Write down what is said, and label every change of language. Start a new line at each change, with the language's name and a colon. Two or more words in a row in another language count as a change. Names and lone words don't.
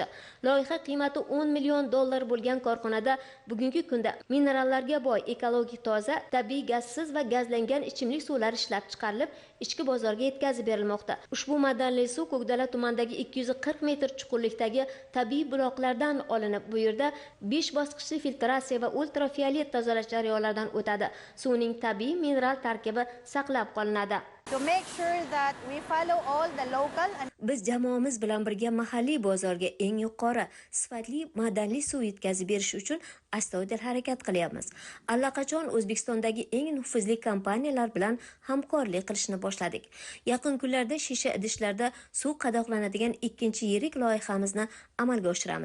Uzbek: Loyiha qiymati 10 million dollar bo'lgan korxonada bugungi kunda minerallarga boy, ekologik toza, tabiiy gazsiz va gazlangan ichimlik suvlari ishlab chiqarilib, ichki bozorga yetkazib berilmoqda. Ushbu madanli suv Ko'kdala tumanidagi 240 metr chuqurlikdagi tabiiy buloqlardan olinib, bu yerda 5 bosqichli filtratsiya va ultrafiolet tozalash jarayonlaridan o'tadi. Suvning tabiiy mineral tarkibi saqlab qolinadi.
English: To make sure that we follow all the local and
Uzbek: Biz jamoamiz bilan birga mahalliy bozorga eng yuqori sifatli madanli suv yetkazib berish uchun astoydil harakat qilyapmiz. Allaqachon O'zbekistondagi eng nufuzli kompaniyalar bilan hamkorlik qilishni boshladik. Yaqin kunlarda shisha idishlarda suv qadoqlanadigan ikkinchi yirik loyihamizni amalga oshiramiz.